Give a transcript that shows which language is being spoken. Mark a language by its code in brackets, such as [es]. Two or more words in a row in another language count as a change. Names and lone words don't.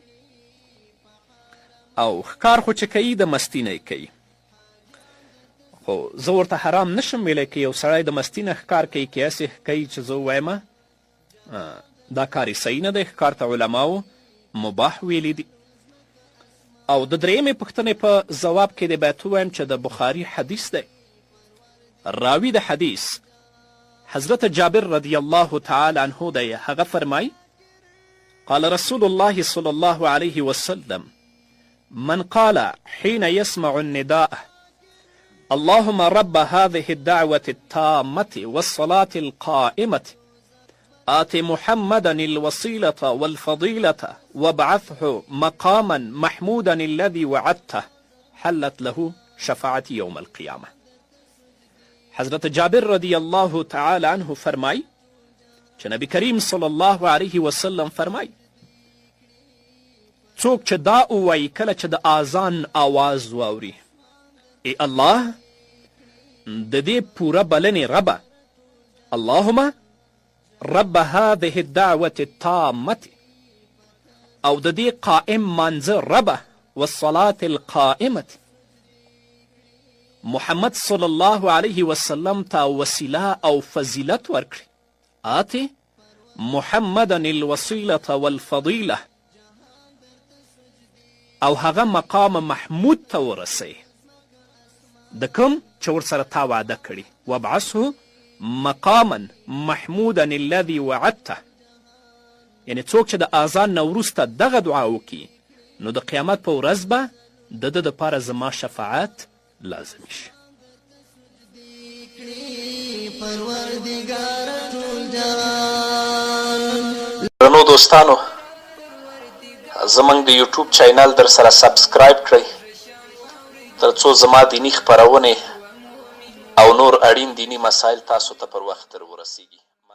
[ps] او ښکار خو چې کوي د مستي نه کوي، خو زه ورته حرام نشم ویلی که یو سړی د مستي نه ښکار کوي که هسې کوي چې زه ووایم دا کار یې صحیح نه دی. ښکار ته علماو مباح ویلی دي. او د درېیمې پوښتنې په ځواب کې دی باید ووایم چې د بخاري حدیث دی. راوي د حدیث حضرت جابر [ar] رضی الله تعالی عنه [ps] دی. هغه فرمای [ar] قال رسول الله صلی الله علیه وسلم من قال حين يسمع النداء اللهم رب هذه الدعوة التامة والصلاة القائمة آت محمدا الوسيلة والفضيلة وابعثه مقاما محمودا الذي وعدته حلت له شفاعة يوم القيامة. [ps] حضرت جابر [ar] رضی الله تعالی عنه [ps] فرمای چې نبی کریم [ar] صلی الله علیه وسلم [ps] فرمای څوک چې دا ووایي کله چې د اذان آواز واوري ای الله د دې پوره بلنې ربه، [ar] اللهم رب هذه الدعوة التامة، [ps] او د دې قائم مانځه ربه، [ar] والصلاة القائمة، [ps] محمد [ar] صلی الله علیه وسلم [ps] ته وسیله او فضیلت ورکړي، [ar] آتی محمدا الوسیلة والفضیله، [ps] او هغه مقام محمود ته ورسوي د کوم چې ورسره تا وعده کړي، [ar] وابعثه مقاما محمودا الذي وعدته، [ps] یعنې څوک چې د اذان نه وروسته دغه دعا وکړي نو د قیامت په ورځ به د ده دپاره زما شفاعت لازم شي. درنو دوستانو، زموږ د یوټیوب چینل در سره سبسکرایب کړئ تر څو زما دیني خپرونې او نور اړین دیني مسایل تاسو ته پر وخت در ورسیږي.